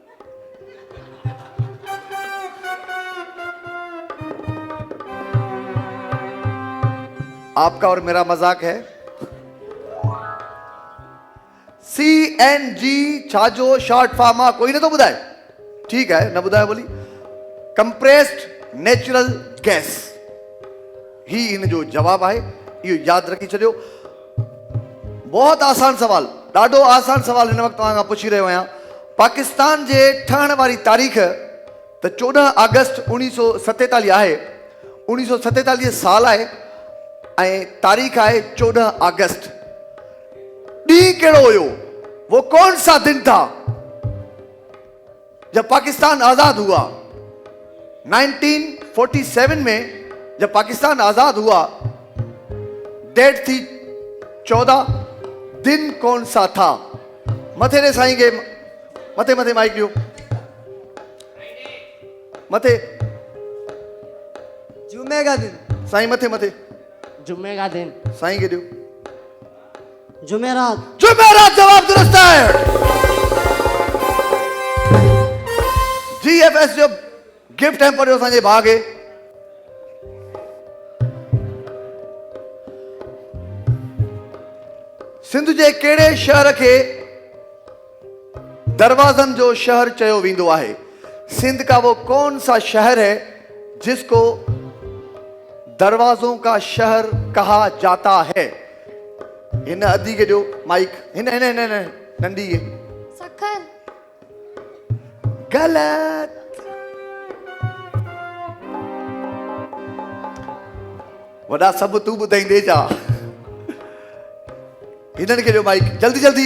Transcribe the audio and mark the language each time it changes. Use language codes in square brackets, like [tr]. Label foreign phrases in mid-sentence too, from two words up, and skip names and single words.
[ur] آپ کا اور میرا مذاق ہے. [sd] CNG छाजो शॉर्ट फॉर्म आ? कोई ने तो बुधाए? ठीक है, न बुधाए बोली। [en] compressed natural gas [sd] ही इन जो जवाब है। इहो यादि रखी छॾियो। बहुत आसान सवाल, ॾाढो आसान सवाल हिन वक़्तु तव्हां खां पुछी रहियो आहियां। पाकिस्तान जे ठहण वारी तारीख़ त 14 अगस्त 1947 आहे। 1947 साल आहे ऐं तारीख़ आहे 14 अगस्त। ॾींहुं कहिड़ो हुयो? [ur] وہ کون سا دن تھا جب پاکستان آزاد ہوا? 1947 میں جب پاکستان آزاد ہوا، ڈیٹ تھی 14، دن کون سا تھا? [sd] मथे ने साईं के मथे मथे माइक ॾियो, मथे [ur] جمعے کا دن. [sd] साईं मथे मथे [ur] جمعے کا دن. [sd] साईं के ॾियो। जुमेरात। [ur] جمعرات جواب درست ہے. [sd] GFS जो गिफ्ट हैम्पर जो असांजे भाउ खे सिंध जे कहिड़े शहर खे दरवाजन जो शहर चयो वेंदो आहे? [ur] سندھ کا وہ کون سا شہر ہے جس کو دروازوں کا شہر کہا جاتا ہے? [sd] हिन अदी के ॾियो माइक। हिन हिन हिन हिन नंढी खे। सखर। गलत। वॾा सभु तूं ॿुधाईंदे जा। हिननि खे ॾियो माइक जल्दी जल्दी।